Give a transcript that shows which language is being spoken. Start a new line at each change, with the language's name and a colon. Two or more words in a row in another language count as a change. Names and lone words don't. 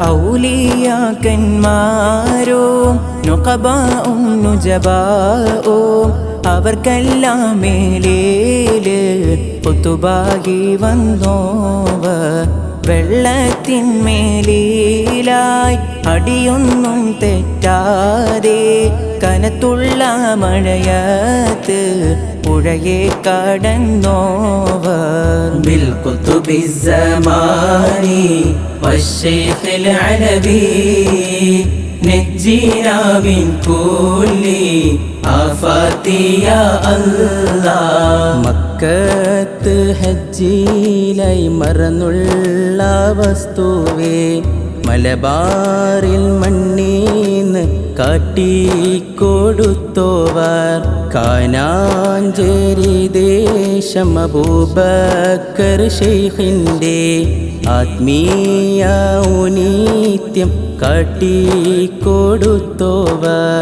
Malayalam: ഔലിയാക്കന്മാരും നുഖബാഉം നുജബാഉം അവർക്കെല്ലാം മേലേല് കുത്തുബായി വന്നോവർ വെള്ളത്തിന്മേലിലായി അടിയൊന്നും തെറ്റാതെ കനത്തുള്ള മഴയത്ത് പുഴയെ കടന്നോവർ
Arabic: بالقطب الزماني والشيخ العلوي نجينا من كل آفات يا الله
Malayalam: മക്കത്ത് ഹജ്ജിലായി മറന്നുള്ള വസ്തുവേ മലബാറിൽ മണ്ണീന്ന് കാട്ടിക്കൊടുത്തോവർ കാനാഞ്ചേരി ദേശം അബൂബക്കർ ശൈഖിൻ്റെ ആത്മീയ ഔന്നിത്യം കാട്ടിക്കൊടുത്തോവർ